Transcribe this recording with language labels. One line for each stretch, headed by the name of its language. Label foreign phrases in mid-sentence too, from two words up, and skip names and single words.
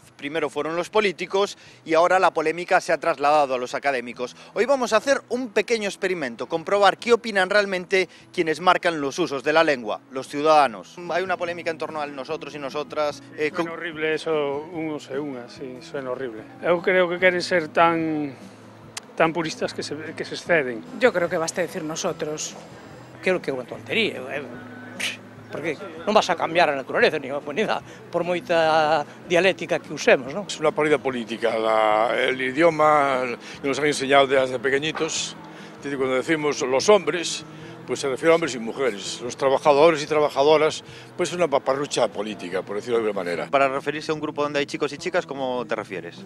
Spanish: Primero fueron los políticos y ahora la polémica se ha trasladado a los académicos. Hoy vamos a hacer un pequeño experimento, comprobar qué opinan realmente quienes marcan los usos de la lengua, los ciudadanos. Hay una polémica en torno al nosotros y nosotras. Suena horrible eso, unos e unhas, sí, suena horrible.
Galician: Eu creo que queren ser tan puristas que se exceden.
Spanish: Yo creo que basta decir nosotros.
Galician: Creo que é unha tontería. Porque non vas a cambiar a naturaleza ni a humanidade por moita dialéctica que usemos, ¿no?
Spanish: Es una parida política. El idioma nos han enseñado desde pequeñitos. Cuando decimos los hombres, pues se refiere a hombres y mujeres. Los trabajadores y trabajadoras, pues es una paparrucha política, por decirlo de alguna manera. Para referirse a un grupo donde hay chicos y chicas, ¿cómo te refieres?